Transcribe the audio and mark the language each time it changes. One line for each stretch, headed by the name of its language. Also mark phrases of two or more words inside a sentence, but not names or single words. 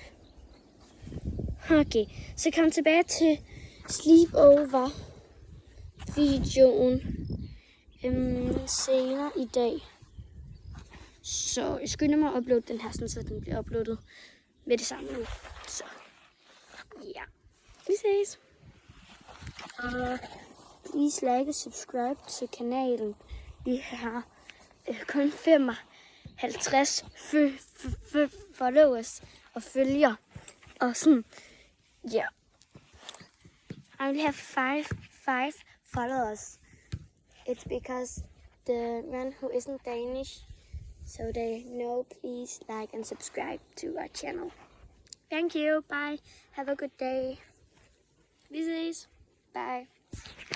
Danish: Okay, så kom tilbage til sleepover-videoen senere i dag. Så jeg skynder mig at uploade den her, så den bliver uploadet med det samme nu. Så ja, vi ses. Og
English: please like
Danish: og subscribe til kanalen. Vi har kun 55 followers og følger. Og sådan, ja.
English: I will have five followers. It's because the one who isn't Danish, so they know, please like and subscribe to our channel. Thank you. Bye. Have a good day.
Danish: Vi ses. Bye.